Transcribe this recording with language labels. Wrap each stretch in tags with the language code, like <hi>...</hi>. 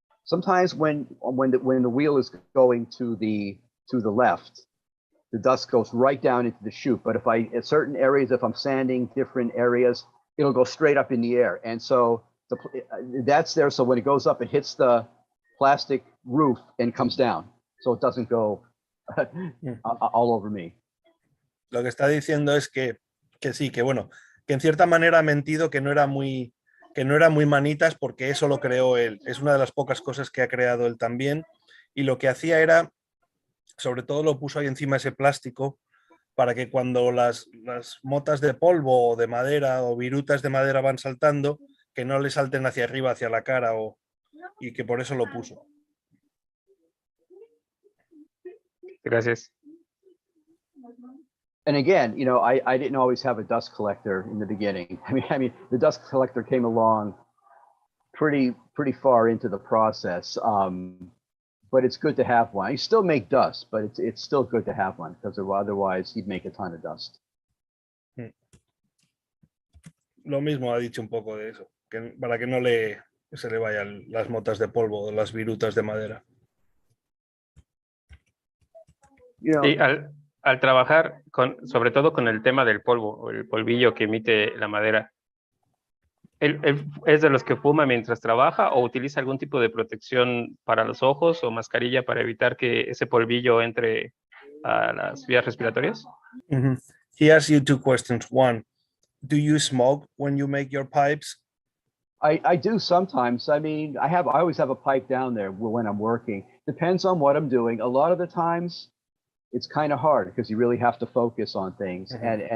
<en>Sometimes when the wheel is going to the left, the dust goes right down into the chute. But at certain areas, if I'm sanding different areas, it'll go straight up in the air. And so that's there. So when it goes up, it hits the plastic roof and comes down. So it doesn't go all over me.</en> <es>Lo que está diciendo es que sí, que bueno, que en cierta manera ha mentido, que no era muy manitas, porque eso lo creó él. Es una de las pocas cosas que ha creado él también. Y lo que hacía era, sobre todo lo puso ahí encima ese plástico, para que cuando las motas de polvo o de madera o virutas de madera van saltando, que no le salten hacia arriba, hacia la cara, y que por eso lo puso. Gracias.</es> <en>And again, I didn't always have a dust collector in the beginning. I mean, the dust collector came along pretty far into the process. But it's good to have one. You still make dust, but it's still good to have one, because otherwise you'd make a ton of dust.</en> <es>Lo mismo ha dicho un poco de eso, que para que no se le vayan las motas de polvo o las virutas de madera. Y al trabajar sobre todo con el tema del polvo o el polvillo que emite la madera, ¿él es de los que fuma mientras trabaja o utiliza algún tipo de protección para los ojos o mascarilla para evitar que ese polvillo entre a las vías respiratorias? Mm-hmm.</es> <en>He asked you two questions. One, do you smoke when you make your pipes? I do sometimes. I mean, I always have a pipe down there when I'm working. Depends on what I'm doing. A lot of the times it's kind of hard because you really have to focus on things. Mm-hmm.</en>